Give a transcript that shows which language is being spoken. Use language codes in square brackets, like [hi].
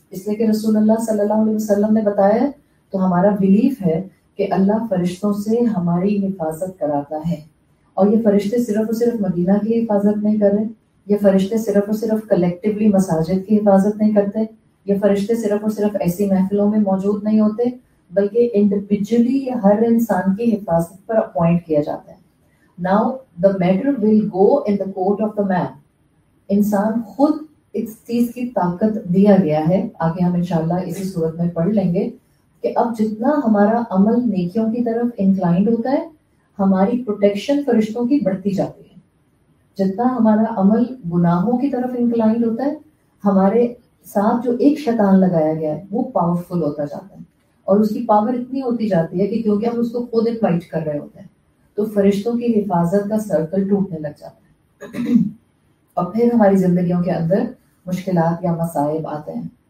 [ur] اس لیے کہ رسول اللہ صلی اللہ علیہ وسلم نے بتایا ہے تو ہمارا بلیف ہے کہ اللہ فرشتوں سے ہماری حفاظت کراتا ہے. اور یہ فرشتے صرف اور صرف مدینہ کی حفاظت نہیں کر رہے، یہ فرشتے صرف اور صرف کلیکٹیولی مساجد کی حفاظت نہیں کرتے، یہ فرشتے صرف اور صرف ایسی محفلوں میں موجود نہیں ہوتے، بلکہ انڈیویجولی ہر انسان کی حفاظت پر اپوائنٹ کیا جاتا ہے. [en] Now the matter will go in the court of the man. [ur] انسان خود اس چیز کی طاقت دیا گیا ہے، آگے ہم انشاءاللہ اسی صورت میں پڑھ لیں گے کہ اب جتنا ہمارا عمل نیکیوں کی طرف انکلائنڈ ہوتا ہے ہماری پروٹیکشن فرشتوں کی بڑھتی جاتی ہے. جتنا ہمارا عمل گناہوں کی طرف انکلائنڈ ہوتا ہے ہمارے ساتھ جو ایک شیطان لگایا گیا ہے وہ پاورفل ہوتا جاتا ہے اور اس کی پاور اتنی ہوتی جاتی ہے کہ کیونکہ ہم اس کو خود انوائٹ کر رہے ہوتے ہیں تو فرشتوں کی حفاظت کا سرکل ٹوٹنے لگ جاتا ہے اور پھر ہماری زندگیوں کے اندر مشکلات یا مصائب آتے ہیں.